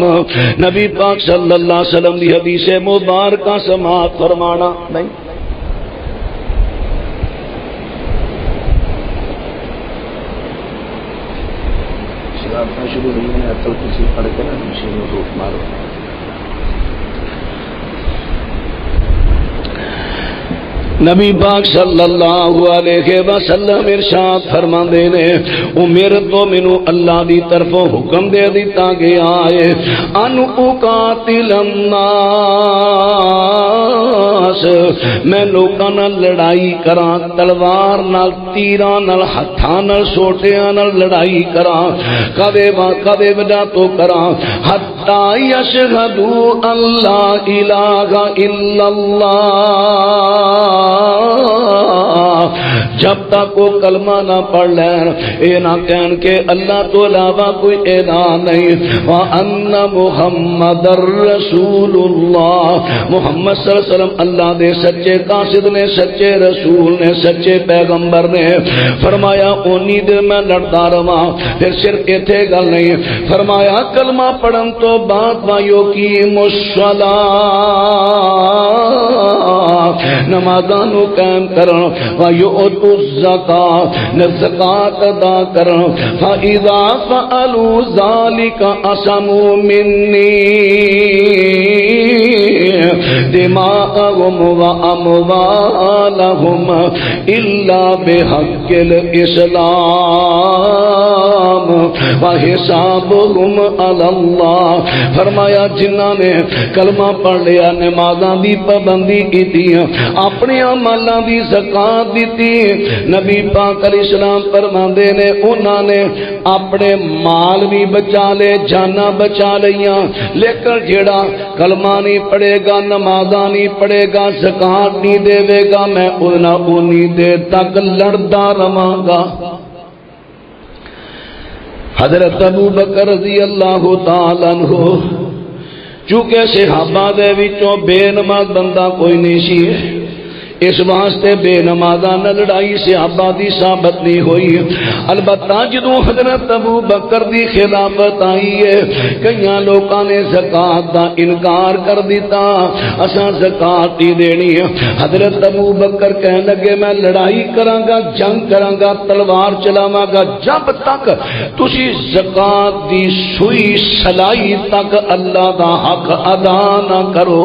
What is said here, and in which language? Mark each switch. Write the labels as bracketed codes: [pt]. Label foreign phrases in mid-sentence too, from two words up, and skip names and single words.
[pa] نبی پاک [ar] صلی اللہ علیہ وسلم [pa] دی حدیث مبارکہ سماعت فرمانا نہیں۔ شروع ہوئی میں اتل کسی پڑھ کے نا مشین میں روک مارو۔ نبی پاک [ar] صلی اللہ علیہ وسلم [pa] ارشاد فرماندے نے امر تو مینو اللہ دی طرفوں حکم دے دیتا گیا ہے [ar] ان اقاتل [pa] الناس، میں لوکاں نال لڑائی کراں، تلوار نال، تیراں نال، ہتھاں نال، سوٹیاں نال لڑائی کراں، کدے وجہ تو کراں [ar] حتی یشہدوا ان لا الہ الا اللہ، [pa] جب تک وہ کلمہ نہ پڑھ لین، اے نہ کہن کہ اللہ تو علاوہ کوئی الہ نہیں، [ar] وَأَنَّ مُحَمَّدَ الرَّسُولُ اللَّهِ، [pa] محمد [ar] صلی اللہ علیہ وسلم [pa] اللہ دے سچے قاصد نے، سچے رسول نے، سچے پیغمبر نے۔ فرمایا اونی دیر میں لڑتا رہا، پھر صرف ایتھے گل نہیں، فرمایا کلمہ پڑھن تو بعد وَيُقِيمُوا [ar] الصَّلَاةَ، [pa] نمازانو قائم کرن، [ar] وَيُؤْتُوا الزَّكَاةَ، [pa] زکات ادا کرن، [ar] فَإِذَا فَعَلُوا ذَلِكَ عَصَمُوا مِنِّي دِمَاءَهُمْ وَأَمْوَالَهُمْ إِلَّا بِحَقِّ الْإِسْلَامِ وَحِسَابُهُمْ عَلَى اللَّهِ۔ [pa] فرمایا جنہاں نے کلمہ پڑھ لیا، نمازاں دی پابندی کیتی، اپنے عملاں دی زکات دیتی، نبی پاک [ar] علیہ السلام [pa] فرماندے نے انہاں نے اپنے مال بھی بچا لے، جاناں بچا لیاں، لیکن جیڑا کلمہ نہیں پڑھے گا، نمازاں نہیں پڑھے گا، زکات نہیں دے گا، میں انہاں اونی دیر تک لڑدا رہاں گا۔ حضرت ابو بکر [ar] رضی اللہ تعالی عنہ [pa] چونکہ صحابہ دے وچوں بے نماز بندہ کوئی نہیں سی، اس واسطے بے نمازاں نہ لڑائی صحابہ دی ثابت نہیں ہوئی۔ البتہ جدوں حضرت ابو بکر دی خلافت آئی ہے، کئیاں لوکاں نے زکات دا انکار کر دیتا، اساں زکات نہیں دینی۔ حضرت ابو بکر کہنے لگے میں لڑائی کراں گا، جنگ کراں گا، تلوار چلاواں گا، جب تک تسی زکات دی سوئی سلائی تک اللہ دا حق ادا نہ کرو۔